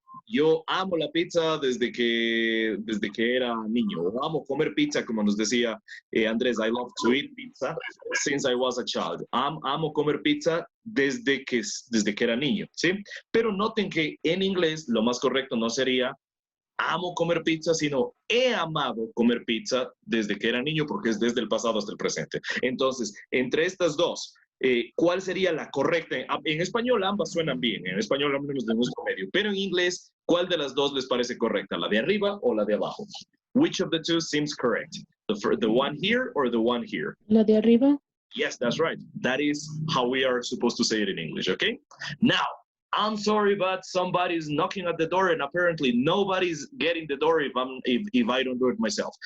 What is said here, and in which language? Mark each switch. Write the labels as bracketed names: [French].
[Spanish] Yo amo la pizza desde que era niño. Amo comer pizza, como nos decía Andrés. [English] I love to eat pizza since I was a child. [Spanish] Amo comer pizza desde que era niño, ¿sí? Pero noten que en inglés lo más correcto no sería amo comer pizza, sino he amado comer pizza desde que era niño, porque es desde el pasado hasta el presente. Entonces, entre estas dos, ¿cuál sería la correcta? En español ambas suenan bien, en español hablamos de músico medio, pero en inglés, ¿cuál de las dos les parece correcta? ¿La de arriba o la de abajo? [English] Which of the two seems correct? The one here or the one here? [Spanish] La de arriba. [English] Yes, that's right. That is how we are supposed to say it in English, okay? Now, I'm sorry, but somebody's knocking at the door, and apparently nobody's getting the door if I don't do it myself.